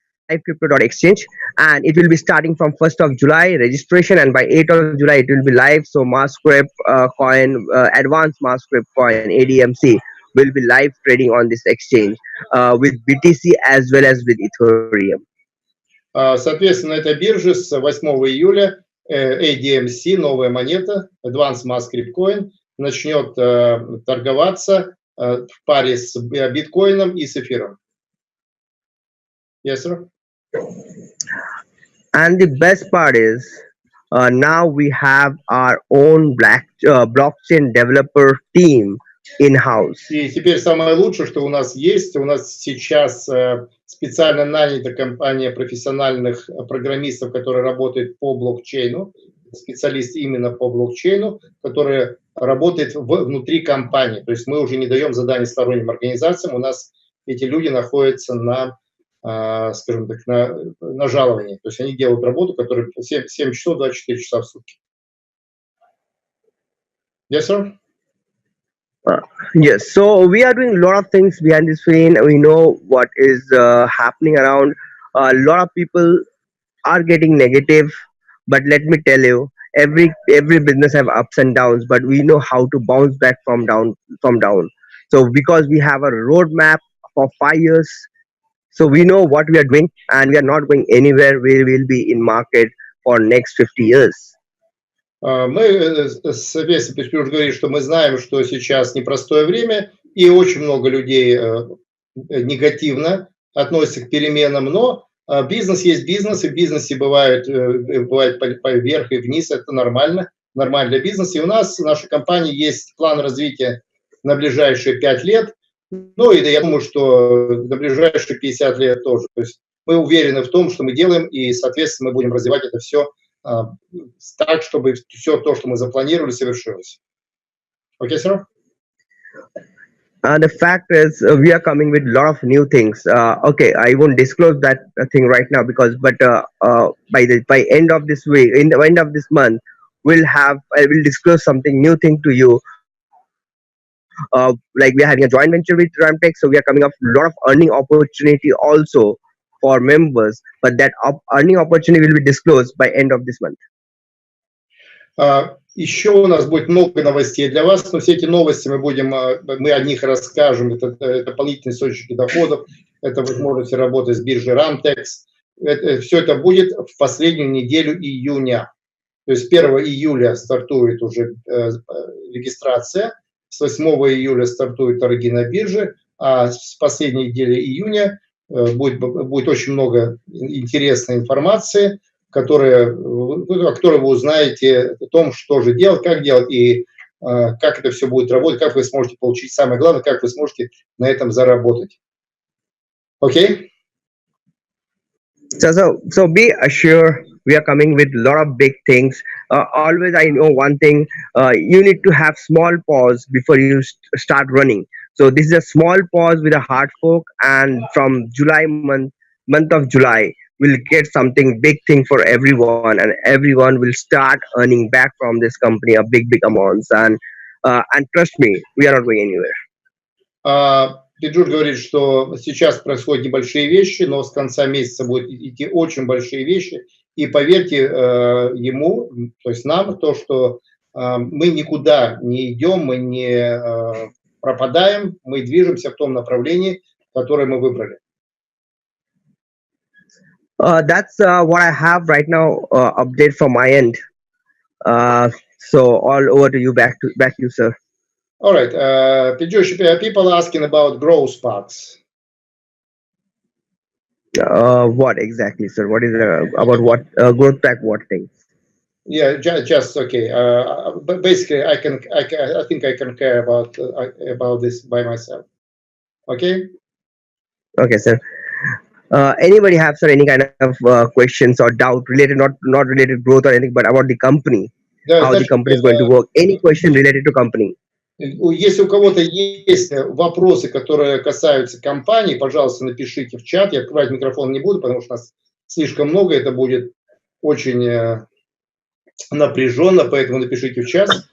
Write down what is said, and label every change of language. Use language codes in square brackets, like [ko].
[en] Livecrypto.exchange, and it will be starting from 1st of July registration, and by 8th of July it will be live. So MASSCRYP coin, advanced MASSCRYP coin ADMC will be live trading on this exchange with BTC as well as with Ethereum. [ru] Соответственно, эта биржа с 8 июля ADMC, новая монета, Advanced MASSCRYP COIN, начнет торговаться в паре с биткоином и с эфиром. [en] Yes, sir? And the best part is now we have our own blockchain developer team in-house. [ru] И теперь самое лучшее, что у нас сейчас специально нанята компания профессиональных программистов, которые работают по блокчейну, специалист именно по блокчейну, который работает внутри компании. То есть мы уже не даем задания сторонним организациям, у нас эти люди находятся на, скажем так, на жаловании. То есть они делают работу, которая 7 часов, 24 часа в сутки. [en] Yes, sir? Yes, so we are doing a lot of things behind the screen. We know what is happening around. A lot of people are getting negative, but let me tell you, every business have ups and downs, but we know how to bounce back from down. So because we have a roadmap for 5 years, so we know what we are doing, and we are not going anywhere. We will be in market for next 50 years. [ru] Мы, соответственно, уже говорили, что мы знаем, что сейчас непростое время, и очень много людей негативно относится к переменам, но бизнес есть бизнес, и в бизнесе бывает вверх и вниз, это нормально для бизнеса. И у нас, в нашей компании, есть план развития на ближайшие 5 лет, ну и я думаю, что на ближайшие 50 лет тоже. То есть мы уверены в том, что мы делаем, и, соответственно, мы будем развивать это все так, чтобы все то, что мы запланировали, совершилось. Окей, сэр? [en] The fact is, we are coming with a lot of new things. Okay, I won't disclose that thing right now but by end of this week, in the end of this month, I will disclose something new thing to you. Like we are having a joint venture with Ramtech, so we are coming up with a lot of earning opportunity also for members. But that earning opportunity will be disclosed by end of this month. [ru] Еще у нас будет много новостей для вас, но все эти новости мы о них расскажем. Это дополнительные источники доходов, это возможности работы с биржей Ramtech. Все это будет в последнюю неделю июня. То есть 1 июля стартует уже регистрация, с 8 июля стартуют торги на бирже, а с последней недели июня будет очень много интересной информации, о которой вы узнаете о том, что же делать, как делать и как это все будет работать, как вы сможете получить, самое главное, как вы сможете на этом заработать. Окей? [en] So be assured, we are coming with a lot of big things. Always, I know one thing: you need to have small pause before you start running. So this is a small pause with a hard fork, and from July month of July, we'll get something big thing for everyone, and everyone will start earning back from this company a big amounts. And trust me, we are not going anywhere. [ru] Пиджуш говорит, что сейчас происходят небольшие вещи, но с конца месяца будут идти очень большие вещи. И поверьте ему, то есть нам, то, что мы никуда не идем, мы не пропадаем, мы движемся в том направлении, которое мы выбрали. [en] That's what I have right now. Update from my end. So all over to you. Back to you, sir. All right, Pidjush, people asking about growth sparks. What exactly, sir? What is about what growth pack? What thing? Yeah, just okay. But basically, I think I can care about this by myself. Okay. Okay, sir. Anybody have, sir, any kind of questions or doubt related, not related growth or anything, but about the company, how the company is going to work? Any question related to company? [ru] Если у кого-то есть вопросы, которые касаются компании, пожалуйста, напишите в чат. Я открывать микрофон не буду, потому что нас слишком много, это будет очень напряженно, поэтому напишите в чат.